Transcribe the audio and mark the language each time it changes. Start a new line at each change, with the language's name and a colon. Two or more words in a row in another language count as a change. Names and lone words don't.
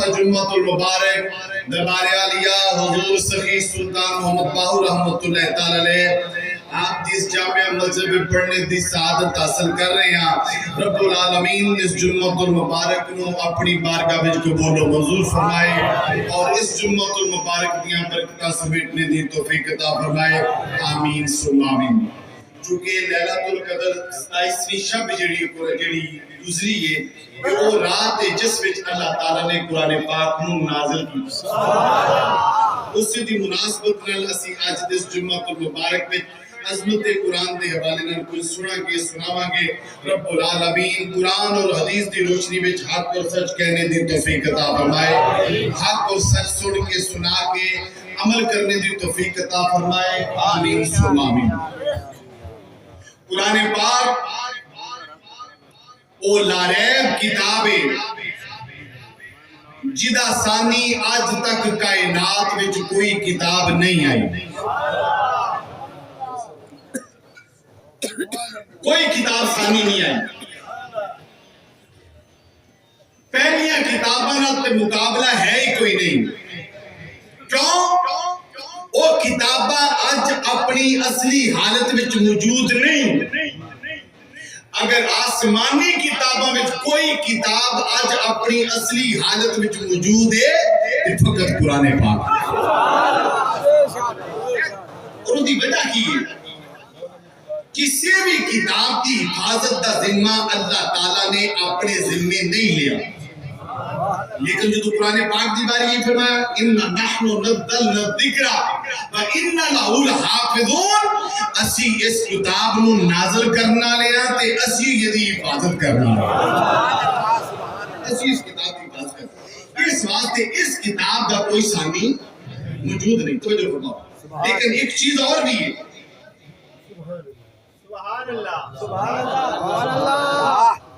Urdu: جمعۃ المبارک دربار عالیہ حضور سخی سلطان محمد باہو
Arabic: رحمت اللہ تعالی علیہ
Urdu: آپ جس جامعہ مسجد میں پڑھنے دی سعادت حاصل کر رہے ہیں رب العالمین اس جمعۃ المبارک نو اپنی بارگاہ وچ قبول و منظور فرمائے اور اس جمعۃ المبارک دیاں برکتاں سمیٹنے دی توفیق عطا فرمائے
Arabic: آمین ثم آمین
Urdu: چونکہ لیلۃ القدر 27ویں شب جڑی گزری ہے وہ رات ہے جس وچ اللہ تعالیٰ نے قرآن پاک نو
Punjabi: نازل کی اس دی مناسبت نال اسی اج دس جمعۃ المبارک وچ عظمت قرآن دے حوالے نال کچھ سناواں گے
Arabic: رب العالمین
Punjabi: قرآن اور حدیث دی روشنی وچ حق اور سچ کہنے دی توفیق عطا فرمائے حق اور سچ سن کے سنا کے عمل کرنے دی توفیق عطا فرمائے
Arabic: آمین ثم آمین
Punjabi: قرآن پاک او لاریب کتاب ہے جدا ثانی آج تک کائنات وچ کوئی کتاب نہیں آئی کوئی کتاب ثانی نہیں آئی پہلیاں کتاباں نال تے مقابلہ ہے ہی کوئی نہیں کیوں وہ کتاباں اج اپنی اصلی حالت وچ موجود نہیں اگر آسمانی کتاباں وچ کوئی کتاب اج اپنی اصلی حالت وچ موجود ہے تے فقط قرآن پاک اور دی وجہ کی ہے کسی بھی کتاب کی حفاظت دا ذمہ اللہ تعالیٰ نے اپنے ذمے نہیں لیا لیکن جو تو قرآن پاک دی باری یہ فرمایا
Arabic: اِنَّا نَحْنُ نَزَّلْنَا الذِّكْرَ وَإِنَّا لَهُ لَحَافِظُونَ
Punjabi: اسی اس کتاب نو نازل کرنا لیا تے اسی یہ دی حفاظت کرنا لیا اسی اس کتاب کی حفاظت کرنا اس واسطے اس کتاب دا کوئی ثانی موجود نہیں توجہ فرماؤ لیکن ایک چیز اور بھی ہے
Arabic: سبحان اللہ سبحان اللہ